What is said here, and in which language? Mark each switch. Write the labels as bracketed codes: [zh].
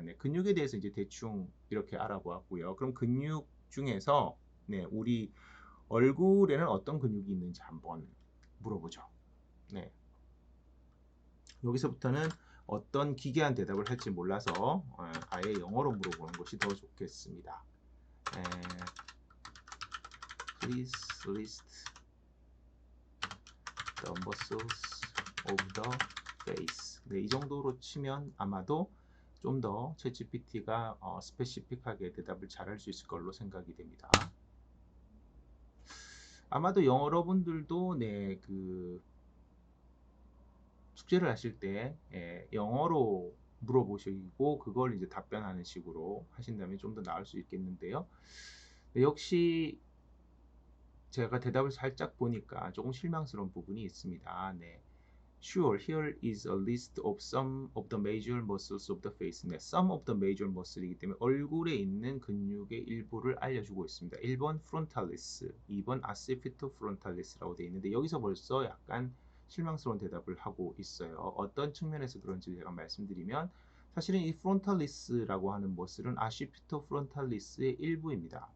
[ko] 네, 근육에 대해서 이제 대충 이렇게 알아보았고요. 그럼 근육 중에서 네, 우리 얼굴에는 어떤 근육이 있는지 한번 물어보죠. 네, 여기서부터는 어떤 기괴한 대답을 할지 몰라서 아예 영어로 물어보는 것이 더 좋겠습니다. [en] Please list the muscles of the face. [ko] 네, 이 정도로 치면 아마도 좀 더 챗GPT가 스페시픽하게 대답을 잘할 수 있을 걸로 생각이 됩니다. 아마도 여러분들도 네, 숙제를 하실 때 영어로 물어보시고 그걸 이제 답변하는 식으로 하신다면 좀 더 나을 수 있겠는데요. 네, 역시 제가 대답을 살짝 보니까 조금 실망스러운 부분이 있습니다. 네. [en] Sure, here is a list of some of the major muscles of the face. [ko] 네, [en] some of the major muscle [ko] 이기 때문에 얼굴에 있는 근육의 일부를 알려주고 있습니다. 1번 frontalis, 2번 accipito frontalis라고 되어 있는데 여기서 벌써 약간 실망스러운 대답을 하고 있어요. 어떤 측면에서 그런지 제가 말씀드리면 사실은 이 frontalis라고 하는 머슬은 accipito frontalis의 일부입니다.